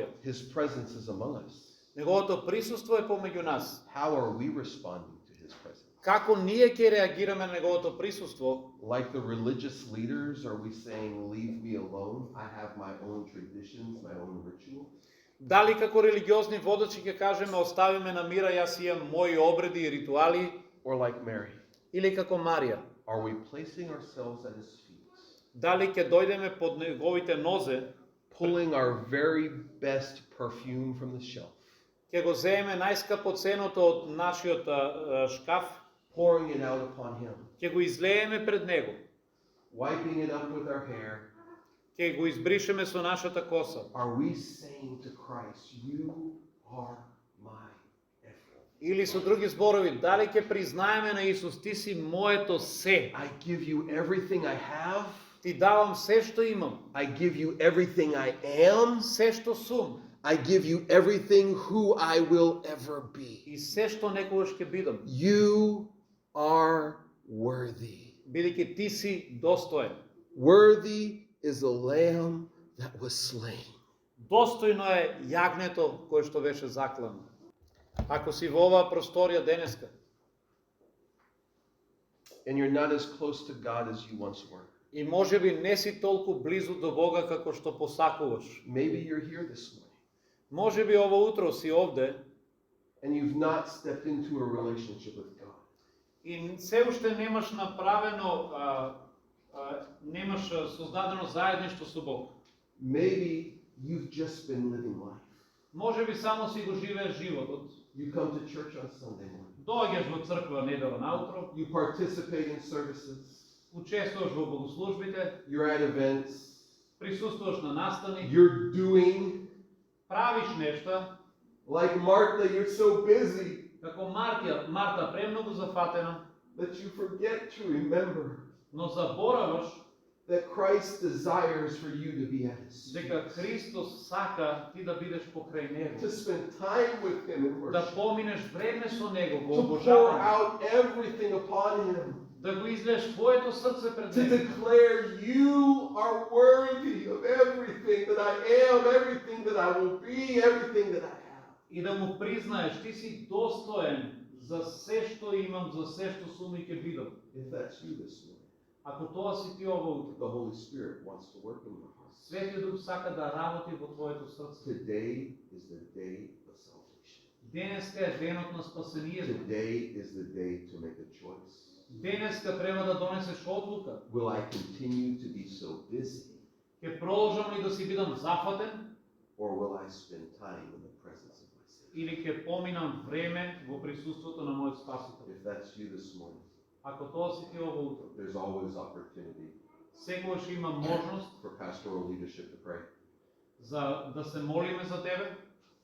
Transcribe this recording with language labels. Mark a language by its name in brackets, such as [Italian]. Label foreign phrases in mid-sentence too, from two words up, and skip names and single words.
[English] His presence is among us. [Macedonian] Неговото присуство е помеѓу нас. [English] How are we responding to his presence? [Macedonian] Како ние ќе реагираме на неговото присуство? [English] Like the religious leaders, are we saying, "Leave me alone, I have my own traditions, my own rituals"? [Macedonian] Дали како религиозни водачи ќе кажеме остави ме на мира, јас имам мои обреди и ритуали, [English] Or like Mary, [Macedonian] или како Марија? [English] are we placing ourselves at his feet, [Macedonian] Дали ќе дојдеме под неговите нозе, [English] pulling our very best perfume from the shelf, [Macedonian] ќе го земеме најскапоценото од нашиот шкаф, [English] pouring it out upon him, [Macedonian] ќе го излееме пред него, [English] wiping it up with our hair? [Macedonian] ќе го избришеме со нашата коса? [English] Are we saying to Christ, "You are my everything. [Macedonian] Или со други зборови, дали ќе признаеме на Исус, ти си моето се, [English] I give you everything I have. [Macedonian] ти давам се што имам, [English] I give you everything I am. [Macedonian] се што сум [English] I give you everything who I will ever be. [Macedonian] и се што некогаш ќе бидам, [English] You are worthy. [Macedonian] бидејќи ти си достоен. [English] Worthy is the lamb that was slain. [Macedonian] Достојно е јагнето кое што беше заклано. Ако си во оваа просторија денеска [English] and you're not as close to God as you once were. [Macedonian] и можеби не си толку близу до Бога како што посакуваш. [English] Maybe you're here this morning [Macedonian] Можеби ово утро си овде [English] and you've not stepped into a relationship with God. [Macedonian] и се уште немаш направено, немаш создадено заедништво со Бог. [English] Maybe you've just been living life. [Macedonian] Можеби само си го живееш животот. [English] You come to church on Sunday morning. [Macedonian] Доаѓаш во црква недела наутро, [English] You participate in services. [Macedonian] учествуваш во богослужбите, [English] You're at events. [Macedonian] присуствуваш на настани, [English] You're doing. [Macedonian] правиш нешта, [English] Like Martha, you're so busy [Macedonian] како Марта премногу зафатена, [English] that you forget to remember [Macedonian] но забораваш [English] that Christ desires for you to be at His feet. [Macedonian] дека Христос сака ти да бидеш покрај Него, [English] To spend time with Him in [Macedonian] да [English] worship. [Macedonian] поминеш време со Него во [English] To pour [Macedonian] обожавање, [English] out everything upon Him. [Macedonian] да го излееш твоето срце пред [English] To [Macedonian] Него, [English] declare you are worthy of everything that I am, everything that I will be, everything that I have. [Macedonian] и да му признаеш ти си достоен за се што имам, за се што сум и ќе бидам. [English] If that's you this morning, [Macedonian] Ако тоа си ти ово утро, [English] the Holy Spirit wants to work in your heart. [Macedonian] Светиот Дух сака да работи во твоето срце. [English] Today is the day of salvation. [Macedonian] Денеска е денот на спасението. [English] Today is the day to make a choice. [Macedonian] Денеска треба да донесеш одлука. [English] Will I continue to be so busy, [Macedonian] Ќе продолжам ли да си бидам зафатен [English] or will I spend time in the presence of my Savior? [Macedonian] или ќе поминам време во присуството на мојот Спасител? [English] If that's you this morning, [Macedonian] Ако тоа си ти ово утро, [English] there's always opportunity [Macedonian] секогаш има можност [English] for pastoral leadership to pray. [Macedonian] за да се молиме за тебе,